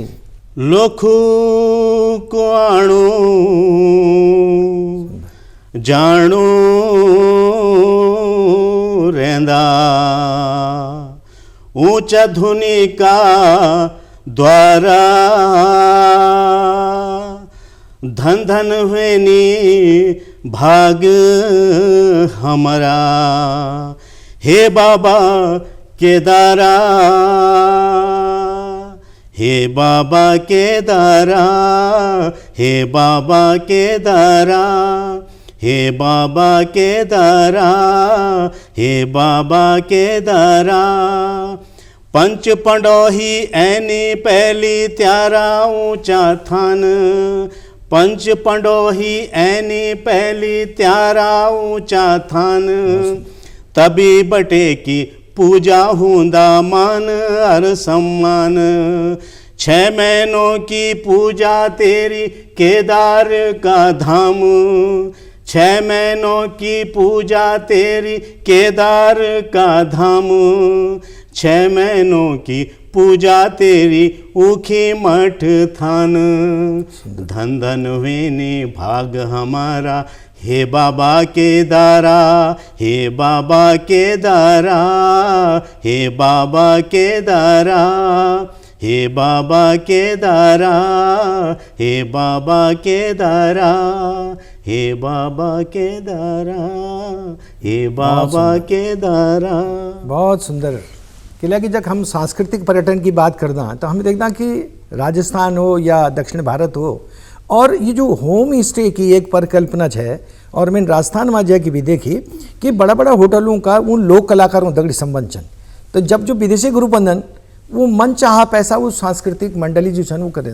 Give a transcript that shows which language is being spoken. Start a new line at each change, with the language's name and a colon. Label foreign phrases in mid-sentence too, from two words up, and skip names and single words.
Garhwali: लोखू को आणू जाणू रेंदा ऊंचा धुनी का द्वारा धन धन हुएनी भाग हमारा हे बाबा केदारा, हे बाबा केदारा, हे बाबा केदारा, हे बाबा केदारा, हे बाबा केदारा। पंच पंडोही ऐनी पहली त्यारा ऊंचा थान, पंच पंडोही ऐनी पहली त्यारा ऊंचा थान। तभी बटे की पूजा हुंदा मान हर सम्मान, 6 महीनों की पूजा तेरी केदार का धाम, 6 महीनों की पूजा तेरी केदार का धाम, 6 महीनों की पूजा तेरी ऊखी मठ थान। धन धन हुएने भाग हमारा हे बाबा केदारा, हे बाबा केदारा, हे बाबा केदारा, हे बाबा केदारा, हे बाबा केदारा, हे बाबा केदारा, हे बाबा केदारा।
Hindi: बहुत सुंदर।
Garhwali: किला की जब हम सांस्कृतिक पर्यटन की बात करना तो हम देखना कि राजस्थान हो या दक्षिण भारत हो, और ये जो
English: home stay
Garhwali: की एक परिकल्पना है, और मैंने राजस्थान में जाके भी देखी कि बड़ा बड़ा होटलों का उन लोक कलाकारों दगड़ी संबंध छन, तो जब जो विदेशी ग्रुप बंधन वो मन चाह पैसा वो सांस्कृतिक मंडली जो छन वो करें।